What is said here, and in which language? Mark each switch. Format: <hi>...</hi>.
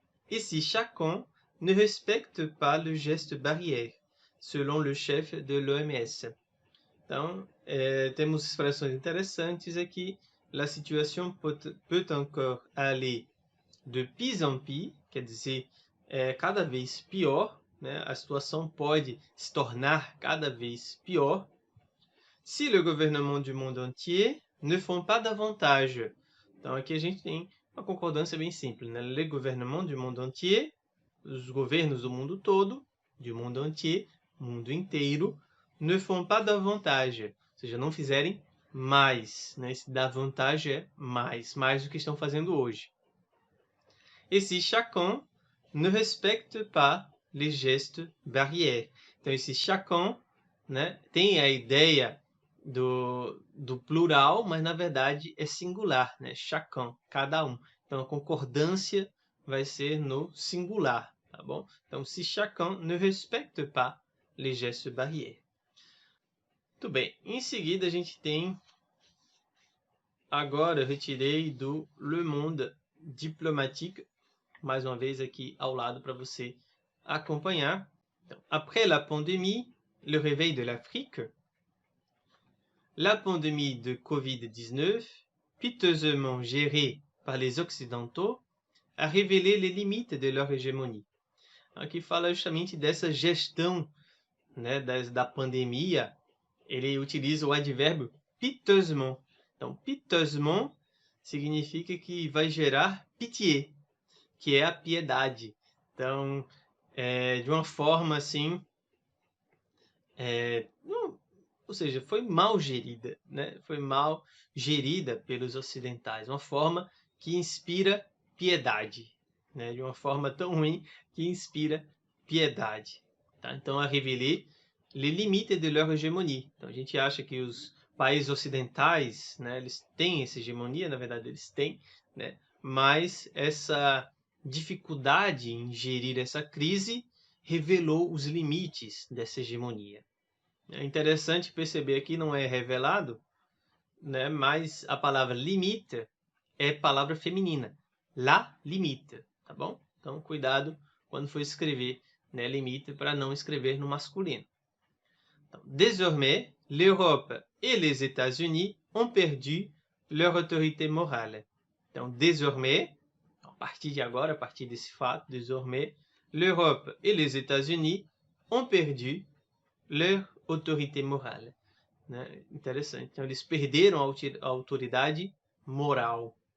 <fr>Et si chacun ne respecte pas le geste barrière, selon le chef de l'OMS.</fr> <pt>Então, temos expressões interessantes aqui.</pt> <fr>La situation peut encore aller de pis en pis,</fr> <pt>quer dizer, cada vez pior, né? A situação pode se tornar cada vez pior.</pt> <fr>Si le gouvernement du monde entier ne font pas davantage.</fr> <pt>Então, aqui a gente tem uma concordância bem simples, né?</pt> <fr>Le gouvernement du monde entier,</fr> <pt>os governos do mundo todo,</pt> <fr>du monde entier,</fr> <pt>mundo inteiro,</pt> <fr>ne font pas davantage,</fr> <pt>ou seja, não fizerem mais, né? Esse davantage é mais do que estão fazendo hoje.</pt> <fr>Et si chacun ne respecte pas les gestes barrières.</fr> <pt>Então, esse chacun, né, tem a ideia do plural, mas na verdade é singular, né? Chacun, cada um. Então a concordância vai ser no singular, tá bom?</pt> <fr>Então, si chacun ne respecte pas les gestes barrières.</fr> <pt>Muito bem. Em seguida a gente tem, agora eu retirei do Le Monde Diplomatique, mais uma vez aqui ao lado para você acompanhar.</pt> <fr>Então, après la pandémie, le réveil de l'Afrique. La pandémie de Covid-19, piteusement gérée par les Occidentaux, a révéler les limites de leur hégémonie.</fr> <pt>Aqui fala justamente dessa gestão, né, da pandemia. Ele utiliza o advérbio piteusement. Então, piteusement significa que vai gerar pitié, que é a piedade. Então, de uma forma assim, ou seja, foi mal gerida, né? Foi mal gerida pelos ocidentais, uma forma que inspira piedade, né? De uma forma tão ruim que inspira piedade. Tá?</pt> <fr>Então, a révéler les limites de leur hégémonie.</fr> <pt>Então, a gente acha que os países ocidentais, né, eles têm essa hegemonia, na verdade eles têm, né? Mas essa dificuldade em gerir essa crise revelou os limites dessa hegemonia. É interessante perceber aqui, não é revelado, né? Mas a palavra limite é palavra feminina. La limite, tá bom? Então, cuidado quando for escrever, né, limite, para não escrever no masculino.</pt> <fr>Então, désormais, l'Europe et les États-Unis ont perdu leur autorité morale. Então, désormais,</fr> <pt>a partir de agora, a partir desse fato,</pt> <fr>désormais, l'Europe et les États-Unis ont perdu leur autorité morale.</fr> <pt>Né? Interessante. Então, eles perderam a autoridade moral.</pt>